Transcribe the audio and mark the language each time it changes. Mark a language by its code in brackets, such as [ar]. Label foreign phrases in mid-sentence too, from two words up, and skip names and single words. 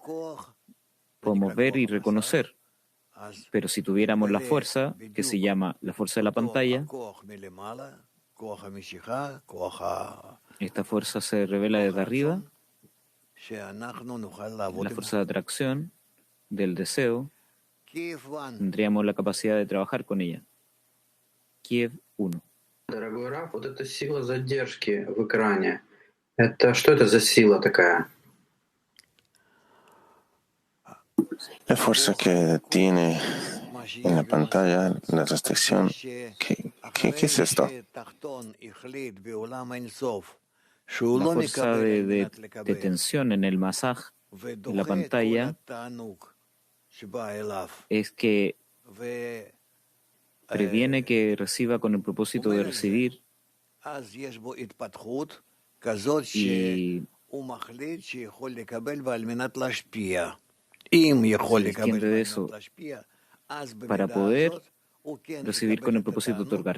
[es] Podemos ver y reconocer, pero si tuviéramos la fuerza, que se llama la fuerza de la pantalla, esta fuerza se revela desde arriba, la fuerza de atracción, del deseo, tendríamos la capacidad de trabajar con ella. Kiev 1. [ru] Дорогой Раф, вот эта сила задержки в экране, это что это за сила такая? [es] La fuerza que tiene en la pantalla, la restricción, ¿qué es esto? La fuerza de tensión en el masaj, en la pantalla, es que previene que reciba con el propósito de recibir y se desciende de eso para poder recibir con el propósito de otorgar.